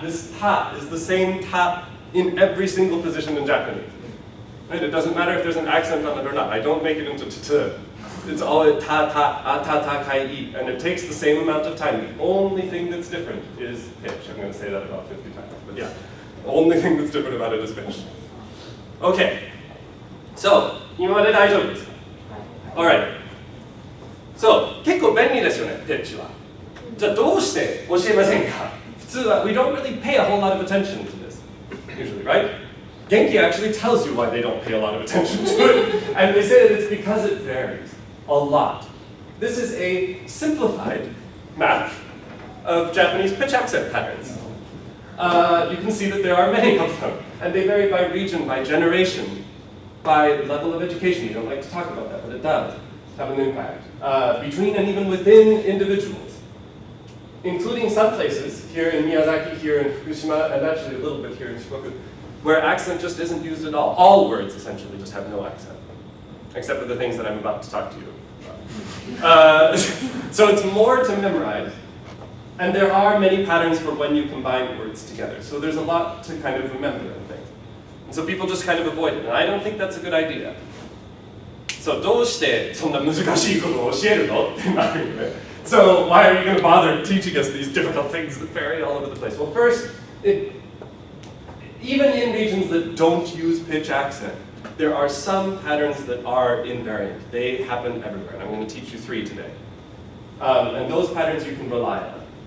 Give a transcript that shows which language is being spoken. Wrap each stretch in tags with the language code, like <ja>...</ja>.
<en>This ta is the same ta in every single position in Japanese. Right? It doesn't matter if there's an accent on it or not. I don't make it into t-t. It's all ta-ta, atatakai, and it takes the same amount of time. The only thing that's different is pitch. I'm going to say that about 50 times, but yeah. The only thing that's different about it is pitch. Okay. So,</en> <ja>今まで大丈夫ですか？</ja> <en>Alright. So,</en> <ja>結構便利ですよね、ピッチは。じゃあどうして教えませんか？普通は</ja> <en>we don't really pay a whole lot of attention to this, usually, right? Genki actually tells you why they don't pay a lot of attention to it, and they say that it's because it varies a lot. This is a simplified map of Japanese pitch accent patterns. You can see that there are many of them, and they vary by region, by generation, by level of education. You don't like to talk about that, but it does have an impact. Between and even within individuals, including some places, here in Miyazaki, here in Fukushima, and actually a little bit here in Shikoku, where accent just isn't used at all. All words essentially just have no accent, except for the things that I'm about to talk to you about. So it's more to memorize. And there are many patterns for when you combine words together. So there's a lot to kind of remember and things. And so people just kind of avoid it. And I don't think that's a good idea. So</en> <ja>どうしてそんな難しいことを教えるのってなるよね。</ja> <en>So why are you going to bother teaching us these difficult things that vary all over the place? Well, first, even in regions that don't use pitch accent, there are some patterns that are invariant. They happen everywhere. And I'm going to teach you 3 today. And those patterns you can rely on.</en>